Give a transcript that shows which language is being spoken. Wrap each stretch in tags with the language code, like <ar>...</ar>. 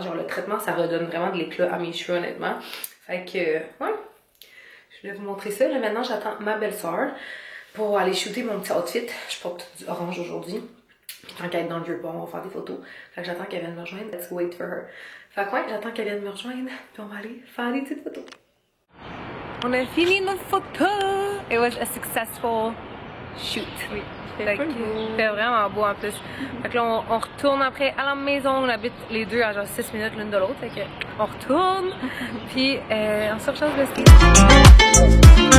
<fr>Genre le traitement ça redonne vraiment de l'éclat à mes cheveux honnêtement. Fait que ouais, je voulais vous montrer ça. Là maintenant j'attends ma belle-sœur pour aller shooter mon petit outfit. Je porte du orange aujourd'hui. Puis tant qu'elle est dans le vieux bon, on va faire des photos. Fait que j'attends qu'elle vienne me rejoindre.</fr> <en>Let's wait for her.</en> <fr>Fait que ouais, j'attends qu'elle vienne me rejoindre. Puis on va aller faire des petites photos. On a fini nos photos.</fr> <en>It was a successful shoot.</en> <fr>Oui. Fait vraiment beau en plus. Fait que là, on retourne après à la maison. On habite les deux à genre 6 minutes l'une de l'autre. Fait que on retourne. Puis on se recharge le ski.</fr>